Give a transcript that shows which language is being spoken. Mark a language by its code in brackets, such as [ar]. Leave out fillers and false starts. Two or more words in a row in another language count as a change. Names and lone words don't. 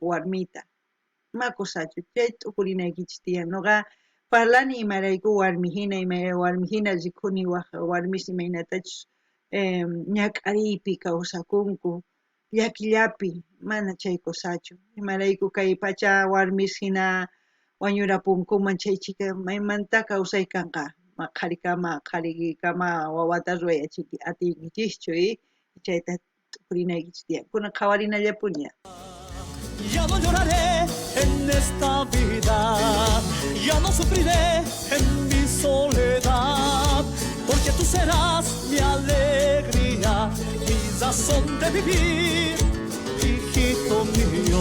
[qu] warmita ma kusachu chay tukurinaykichis tiyan nuqa parlani imarayku warmi hina rikhuni waq warmis imaynatachus ñak'ariypi kawsakunku llakillapi mana chay kusachu imarayku kay pacha warmis hina wañurapunkuman chaychika maymanta kawsaykanqa qharikama wawata ruwayachiyki atinkichischu chayta tukurinaykichis tiyan kunan qhawarinallapuni. [es] Ya no lloraré en esta vida, ya no sufriré en mi soledad, porque tú serás mi alegría, mi razón de vivir, hijito mío.